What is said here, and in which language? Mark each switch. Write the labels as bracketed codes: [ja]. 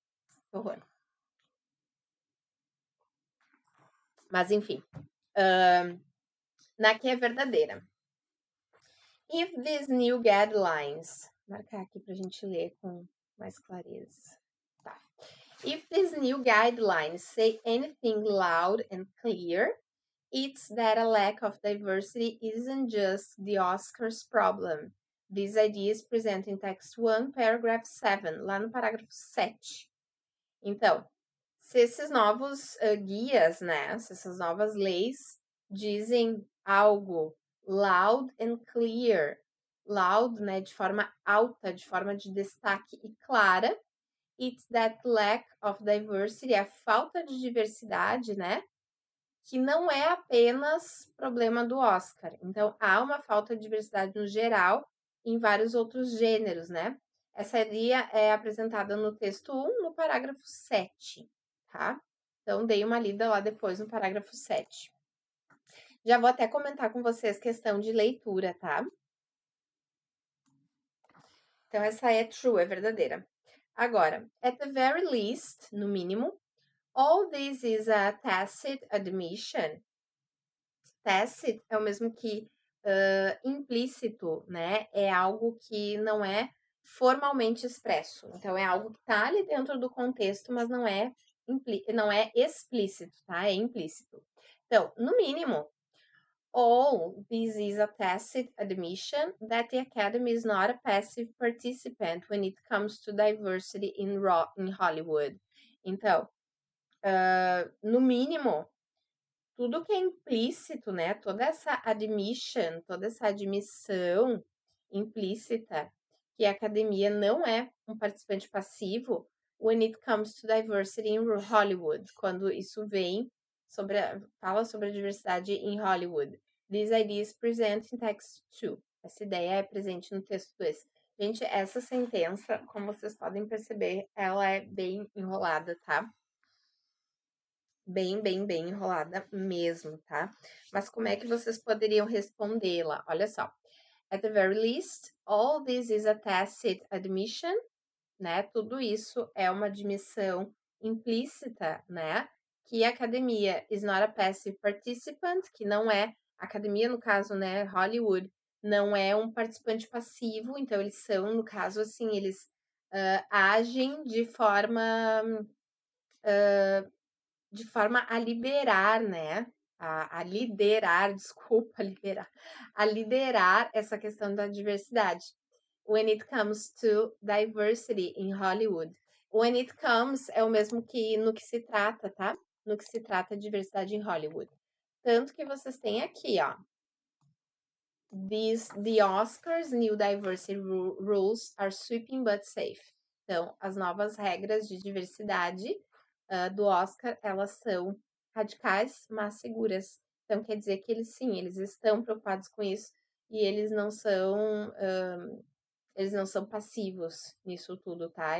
[pt] Que horror. Mas enfim. Na que é verdadeira. [en] If these new guidelines. [pt] Marcar aqui pra gente ler com mais clareza. Tá. [en] If these new guidelines say anything loud and clear, it's that a lack of diversity isn't just the Oscars problem. This idea is present in text 1, paragraph 7, [pt] lá no parágrafo 7. Então, se esses novos guias, né, se essas novas leis dizem algo [en] loud and clear, [pt] loud, né, de forma alta, de forma de destaque e clara, [en] It's that lack of diversity, [pt] a falta de diversidade, né? Que não é apenas problema do Oscar. Então, há uma falta de diversidade no geral em vários outros gêneros, né? Essa ideia é apresentada no texto 1, no parágrafo 7, tá? Então, dei uma lida lá depois no parágrafo 7. Já vou até comentar com vocês questão de leitura, tá? Então, essa é true, é verdadeira. Agora, [en] at the very least, [pt] no mínimo, [en] all this is a tacit admission. [pt] Tacit é o mesmo que implícito, né? É algo que não é formalmente expresso. Então, é algo que está ali dentro do contexto, mas não é explícito, tá? É implícito. Então, no mínimo, [en] all this is a tacit admission that the Academy is not a passive participant when it comes to diversity in Hollywood. [pt] Então, no mínimo, tudo que é implícito, né? Toda essa admission, toda essa admissão implícita que a academia não é um participante passivo [en] when it comes to diversity in Hollywood, [pt] quando isso vem fala sobre a diversidade em Hollywood. [en] This idea is present in text 2. [pt] Essa ideia é presente no texto 2. Gente, essa sentença, como vocês podem perceber, ela é bem enrolada, tá? Bem enrolada mesmo, tá? Mas como é que vocês poderiam respondê-la? Olha só. [en] At the very least, all this is a tacit admission, né? [pt] Tudo isso é uma admissão implícita, né? Que a academia [en] is not a passive participant, [pt] que não é, academia no caso, né, Hollywood, não é um participante passivo, então eles são, no caso, assim, eles agem de forma a liberar, né? A liderar, desculpa, a liderar essa questão da diversidade. [en] When it comes to diversity in Hollywood. When it comes [pt] é o mesmo que no que se trata, tá? No que se trata de diversidade em Hollywood. Tanto que vocês têm aqui, ó. [en] The Oscars new diversity rules are sweeping but safe. [pt] Então, as novas regras de diversidade do Oscar, elas são radicais, mas seguras. Então, quer dizer que eles estão preocupados com isso e eles não são passivos nisso tudo, tá?